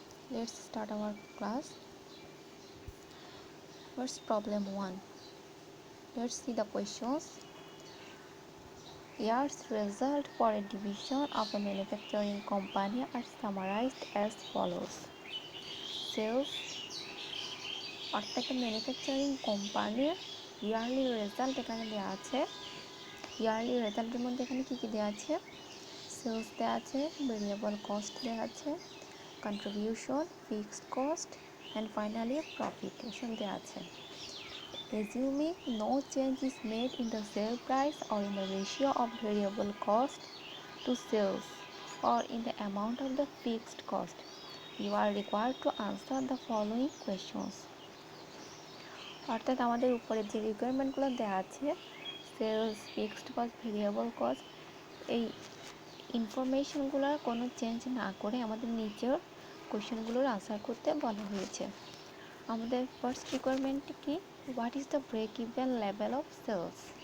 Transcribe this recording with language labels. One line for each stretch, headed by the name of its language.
English: Let's start our class. First, problem 1. Let's see the questions. Year's result for a division of a manufacturing company are summarized as follows.
Bangla: Sales অর্থাৎ manufacturing কোম্পানির yearly result এখানে দেওয়া আছে। Yearly রেজাল্টের মধ্যে এখানে কী কী দেওয়া আছে? সেলস দেওয়া আছে, ভেরিয়েবল কস্ট দেওয়া আছে, contribution, fixed cost and finally profit এসব দেওয়া আছে।
English: Assuming no change is made in the sale price or in the ratio of variable cost to sales or in the amount of the fixed cost, you are required to answer the following questions.
Bangla: অর্থাৎ আমাদের উপরে যে রিকোয়ারমেন্টগুলো দেওয়া আছে, sales, fixed cost, variable cost, এই ইনফরমেশনগুলোর কোনো change না করে আমাদের নিচের কোয়েশ্চেনগুলোর আনসার করতে বলা হয়েছে। আমাদের ফার্স্ট রিকোয়ারমেন্ট কি?
English: What is the break even level of sales?